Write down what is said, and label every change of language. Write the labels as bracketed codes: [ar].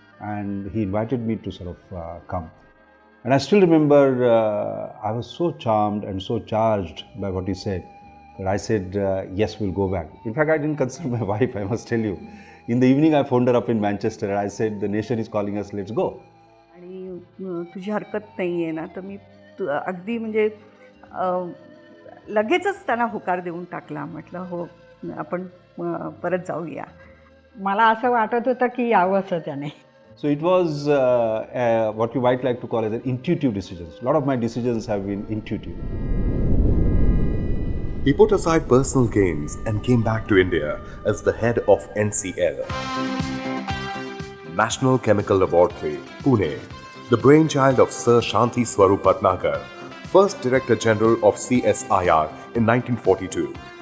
[en] And he invited me to sort of come. And I still remember I was so charmed and so charged by what he said that I said, yes, we'll go back. In fact, I didn't consult my wife, I must tell you. In the evening, I phoned her up in Manchester and I said, the nation is calling us, let's go. [mr] आणि तुझी हरकत नाही आहे ना, तर मी अगदी म्हणजे लगेचच त्यांना होकार देऊन टाकला. म्हटलं हो, आपण परत जाऊया. मला असं वाटत होतं की यावंसं त्याने. [en] So it was what you might like to call as an intuitive decisions. A lot of my decisions have been intuitive. He put aside personal gains and came back to India as the head of NCL, National Chemical Laboratory, Pune, the brainchild of Sir Shanti Swarup Bhatnagar, first Director General of CSIR in 1942.